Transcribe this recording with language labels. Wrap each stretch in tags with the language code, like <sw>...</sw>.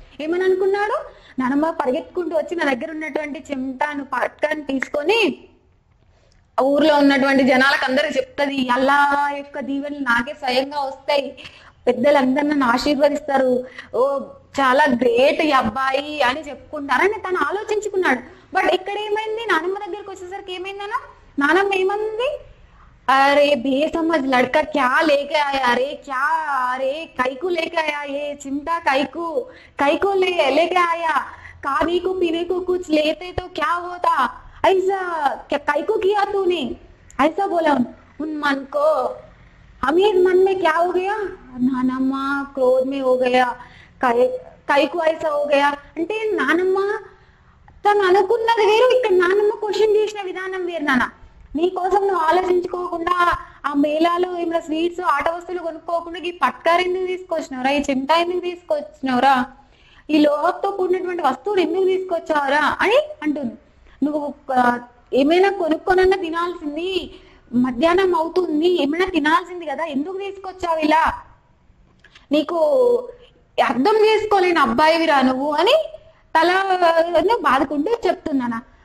<te>ఏమని అనుకున్నాడు, నానమ్మ పరిగెత్తుకుంటూ వచ్చి నా దగ్గర ఉన్నటువంటి చెమటాను పట్కాన్ని తీసుకొని ఊర్లో ఉన్నటువంటి జనాలకు అందరికి చెప్తది, అల్లా యొక్క దీవెనలు నాకే స్వయంగా వస్తాయి, పెద్దలందరూ నన్ను ఆశీర్వదిస్తారు, ఓ చాలా గ్రేట్ ఈ అబ్బాయి అని చెప్పుకుంటారని తను ఆలోచించుకున్నాడు. బట్ ఇక్కడ ఏమైంది, నానమ్మ దగ్గరికి వచ్చేసరికి ఏమైందన్నా, నానమ్మ ఏమంది,</te> <hi>अरे बेसमझ लड़का क्या लेके आया, अरे काईकू लेके आया, ये चिमटा काईकू लेके आया, खाने को पीने को कुछ लेते तो क्या होता, ऐसा क्या काईकू किया तूने, ऐसा बोला उन मन को. अमीर मन में क्या हो गया, नानम्मा क्रोध में हो गया, काईकू ऐसा हो गया</hi> <te>అంటే నానమ్మ తను అనుకున్నది వేరు, ఇక్కడ నానమ్మ క్వశ్చన్ చేసిన విధానం వేరు. నాన్న నీ కోసం నువ్వు ఆలోచించుకోకుండా ఆ మేళాలో ఏమైనా స్వీట్స్ ఆట వస్తువులు కొనుక్కోకుండా ఈ పట్కారు ఎందుకు తీసుకొచ్చినవరా, ఈ చెమటా ఎందుకు తీసుకొచ్చినవరా, ఈ లోహంతో కూడినటువంటి వస్తువులు ఎందుకు తీసుకొచ్చావరా అని అంటుంది. నువ్వు ఏమైనా కొనుక్కోనన్నా తినాల్సింది, మధ్యాహ్నం అవుతుంది ఏమైనా తినాల్సింది కదా, ఎందుకు తీసుకొచ్చావు ఇలా, నీకు అర్థం చేసుకోలేని అబ్బాయివిరా నువ్వు అని తల బాదుకుంటూ చెప్తున్నానా.</te>